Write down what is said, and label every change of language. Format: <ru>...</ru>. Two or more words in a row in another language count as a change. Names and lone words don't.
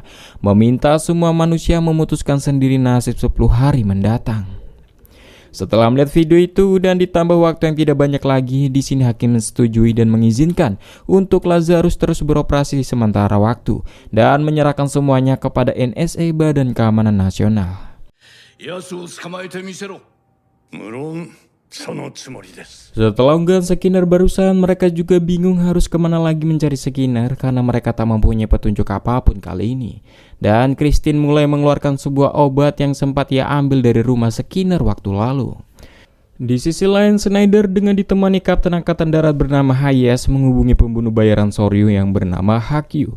<id>Meminta semua manusia memutuskan sendiri nasib 10 hari mendatang. Setelah melihat video itu dan ditambah waktu yang tidak banyak lagi, di sini hakim menyetujui dan mengizinkan untuk Lazarus terus beroperasi sementara waktu dan menyerahkan semuanya kepada NSA, Badan Keamanan Nasional.</id> <ja>奴を捕まえてみせろ。無論そのつもりです。</ja> <id>Setelah unggahan Skinner barusan, mereka juga bingung harus kemana lagi mencari Skinner karena mereka tak mempunyai petunjuk apapun kali ini. Dan Christine mulai mengeluarkan sebuah obat yang sempat ia ambil dari rumah Skinner waktu lalu. Di sisi lain, Schneider dengan ditemani Kapten Angkatan Darat bernama Hayes menghubungi pembunuh bayaran Soryu yang bernama Hakyu.</id>